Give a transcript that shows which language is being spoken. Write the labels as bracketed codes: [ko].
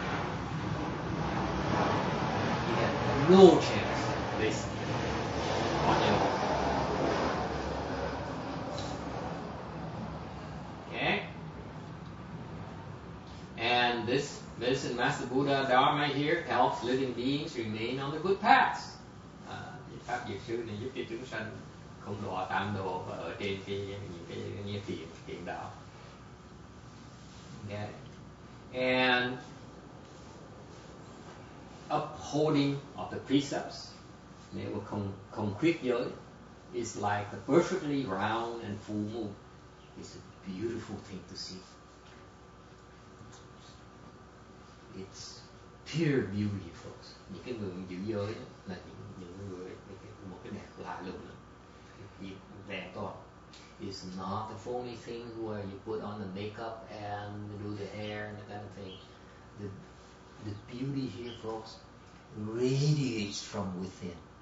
[en] You have no chance, basically, on your own. Okay? And this medicine Master Buddha Dharma here helps living beings remain on the good paths. [vi] Pháp Diệt Sư này giúp cho chúng sanh không đọa tam đồ và ở trên những cái thiện đạo. [en] Okay. And upholding of the precepts, [vi] nếu mà không khuyết giới, [en] is like a perfectly round and full moon. It's a beautiful thing to see. It's pure beauty, folks. [vi] Những cái người giữ giới là những người một cái đẹp lạ lùng lắm. Đẹp to. [en] It's not the phony thing where you put on the makeup and do the hair and that kind of thing. The beauty here, folks, radiates from within.